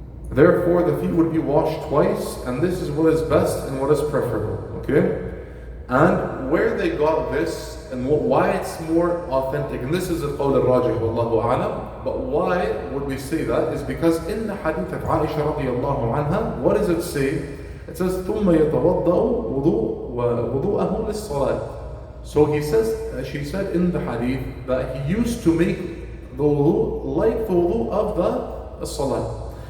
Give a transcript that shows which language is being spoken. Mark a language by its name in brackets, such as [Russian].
[English] Therefore, the feet would be washed twice, and this is what is best and what is preferable. Okay? And where they got this and why it's more authentic, and this is a qawl al-rajih, wallahu a'lam, but why would we say that is because in the hadith of Aisha radiallahu anha, what does it say? It says, [Arabic] ثُمَّ يَتَوَضَّأُ وُضُوءَهُ لِلصَّلَاةِ. [English] So she said in the hadith that he used to make the wudu like the wudu of the salah.